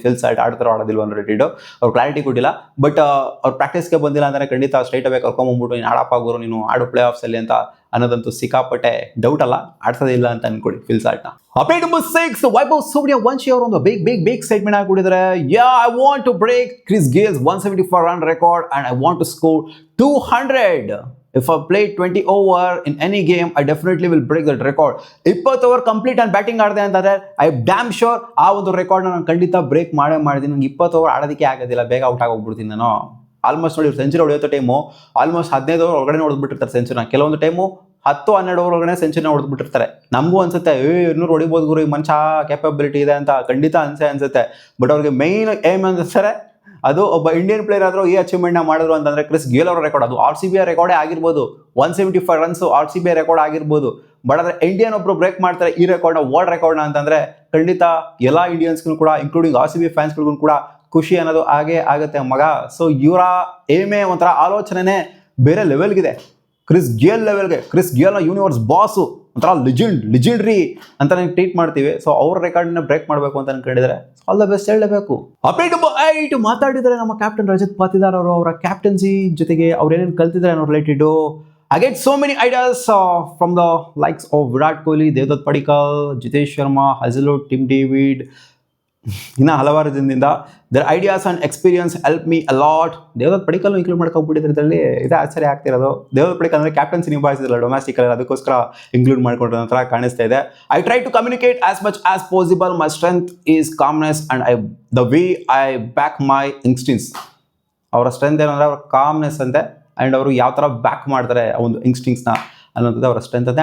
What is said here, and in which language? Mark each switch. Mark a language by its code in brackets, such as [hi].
[kn] Phil Salt ಆಡ್ತಾರೋ ಆಡೋದಿಲ್ವ ಅನ್ನೋ related ಅವ್ರು clarity ಕೊಟ್ಟಿಲ್ಲ. ಬಟ್ ಅವ್ರು ಪ್ರಾಕ್ಟೀಸ್ಗೆ ಬಂದಿಲ್ಲ ಅಂದರೆ ಖಂಡಿತ ಸ್ಟ್ರೈಟ್ ಅವೇ ಕರ್ಕೊಂಬಂದ್ಬಿಟ್ಟು ನೀನು ಆಡಪ್ಪ ಗುರು, ನೀನು ಆಡು ಪ್ಲೇ ಆಫ್ಸಲ್ಲಿ ಅಂತ ಅನ್ನೋದಂತೂ ಸಿಕ್ಕಾಪಟ್ಟೆ ಡೌಟ್ ಅಲ್ಲ, ಆಡ್ಸೋದೇ ಇಲ್ಲ ಅಂತ ಅನ್ಕೊಳ್ಳಿ fill ಸಾಲ್ಟ್ನ. Update number 6, Vaibhav Suryavanshi ಅವರು ಒಂದು ಬಿಗ್ ಸ್ಟೇಟ್ಮೆಂಟ್ ಹಾಕಿದ್ದಾರೆ. [en] I want to break Chris Gayle's 174 run record and I want to score 200. If I play 20 over in any game, I definitely will break that record. [kn] 20 over complete and batting ಆಡಿದೆ ಅಂತಂದರೆ [en] I damn sure [kn] ಆ ಒಂದು ರೆಕಾರ್ಡ್ನ ನಾನು ಖಂಡಿತ break ಮಾಡಿದ್ದೀನಿ. ನಂಗೆ 20 over ಆಡೋದಕ್ಕೆ ಆಗೋದಿಲ್ಲ, ಬೇಗ ಔಟ್ ಆಗೋಗ್ಬಿಡ್ತೀನಿ ನಾನು. ಆಲ್ಮೋಸ್ಟ್ ನೋಡಿ, ಸೆಂಚುರಿ ಹೊಡೆಯೋ ಟೈಮು ಆಲ್ಮೋಸ್ಟ್ 15 ಓವರ್ ಒಳಗಡೆ ಹೊಡೆದ್ಬಿಟ್ಟಿರ್ತಾರೆ ಸೆಂಚುರಿನ. ಕೆಲವೊಂದು ಟೈಮು 10-12 ಓವರ್ ಒಳಗಡೆ ಸೆಂಚುರಿನ ಹೊಡೆದ್ಬಿಟ್ಟಿರ್ತಾರೆ. ನಮಗೂ ಅನ್ಸುತ್ತೆ 200 ಹೊಡಿಬೋದು ಗುರು, ಈ ಮನುಷ್ಯ ಕ್ಯಾಪಬಿಲಿಟಿ ಇದೆ ಅಂತ ಖಂಡಿತ ಅನ್ಸುತ್ತೆ. ಬಟ್ ಅವ್ರಿಗೆ ಮೈನ್ ಏಮ್ ಅಂತಾರೆ ಅದು ಒಬ್ಬ ಇಂಡಿಯನ್ ಪ್ಲೇಯರ್ ಆದರೂ ಈ ಅಚೀವ್ಮೆಂಟ್ನ ಮಾಡಿದ್ರು ಅಂತಂದರೆ ಕ್ರಿಸ್ ಗೇಲ್ ಅವರ ರೆಕಾರ್ಡ್, ಅದು RCB ರೆಕಾರ್ಡೇ ಆಗಿರ್ಬೋದು. 175 ರನ್ಸ್ RCB ರೆಕಾರ್ಡ್ ಆಗಿರ್ಬೋದು. ಬಟ್ ಆದರೆ ಇಂಡಿಯನ್ ಒಬ್ಬರು ಬ್ರೇಕ್ ಮಾಡ್ತಾರೆ ಈ ರೆಕಾರ್ಡ್ನ, ವರ್ಲ್ಡ್ ರೆಕಾರ್ಡ್ನ ಅಂತಂದರೆ ಖಂಡಿತ ಎಲ್ಲ ಇಂಡಿಯನ್ಸ್ಗೂ ಕೂಡ ಇನ್ಕ್ಲೂಡಿಂಗ್ RCB ಫ್ಯಾನ್ಸ್ಗಳಿಗೂ ಕೂಡ ಖುಷಿ ಅನ್ನೋದು ಹಾಗೇ ಆಗುತ್ತೆ ಮಗ. ಸೊ ಇವರ ಏಮೇ ಒಂಥರ ಆಲೋಚನೆ ಬೇರೆ ಲೆವೆಲ್ಗಿದೆ, ಕ್ರಿಸ್ ಗೇಲ್ ಲೆವೆಲ್ಗೆ. ಕ್ರಿಸ್ ಗೇಲ್ನ ಯೂನಿವರ್ಸ್ ಬಾಸು, ಒಂಥರ ಲಿಜೆಂಡ್ರಿ ಅಂತ ಟ್ರೀಟ್ ಮಾಡ್ತೀವಿ. ಸೊ ಅವ್ರ ರೆಕಾರ್ಡ್ನ ಬ್ರೇಕ್ ಮಾಡಬೇಕು ಅಂತ ಅನ್ಕೊಂಡಿದ್ದಾರೆ. ಆಲ್ ದ ಬೆಸ್ಟ್ ಹೇಳಬೇಕು. ಅಪ್ಡೇಟ್ ನಂಬರ್ 8 ಮಾತಾಡಿದ್ದಾರೆ ನಮ್ಮ ಕ್ಯಾಪ್ಟನ್ ರಜತ್ ಪಾಟಿದಾರ್ ಅವರು. ಅವರ ಕ್ಯಾಪ್ಟನ್ಸಿ ಜೊತೆಗೆ ಅವ್ರು ಏನೇನು ಕಲ್ತಿದ್ದಾರೆ ಅನ್ನೋ related. [en] I get so many ideas from the likes of Virat Kohli, Devdutt Padikkal, Jitesh Sharma, Hazlewood, Tim David, [kn] ಇನ್ನು ಹಲವಾರು ಜನದಿಂದ [en] their ideas and experience help me a lot. [kn] Devdutt Padikkal include ಮಾಡ್ಕೊಂಡ್ಬಿಟ್ಟಿದ್ರೆ ಇದರಲ್ಲಿ ಇದೇ ಆಶ್ಚರ್ಯ ಆಗ್ತಿರೋದು. ದೇವದತ್ ಪಡಿಕಲ್ ಅಂದರೆ ಕ್ಯಾಪ್ಟನ್ಸಿ ನಿಭಾಯಿಸಿದ್ರಲ್ಲ ಡೊಮ್ಯಾಸ್ಟಿಕಲ್ಲಿ, ಅದಕ್ಕೋಸ್ಕರ ಇನ್ಕ್ಲೂಡ್ ಮಾಡ್ಕೊಂಡ್ರೆ ನಂತರ ಕಾಣಿಸ್ತಾ ಇದೆ. [en] I try to communicate as much as possible. My strength is calmness and the way I back my instincts. [kn] ಅವರ ಸ್ಟ್ರೆಂತ್ ಏನಂದರೆ ಅವ್ರ ಕಾಮ್ನೆಸ್ ಅಂತೆ, ಆ್ಯಂಡ್ ಅವರು ಯಾವ ಥರ ಬ್ಯಾಕ್ ಮಾಡ್ತಾರೆ ಆ ಒಂದು ಇನ್ಸ್ಟಿಂಕ್ಟ್ಸ್ನ ಅನ್ನೋಂಥದ್ದು ಅವರ ಸ್ಟ್ರೆಂತ್ ಅಂತೆ.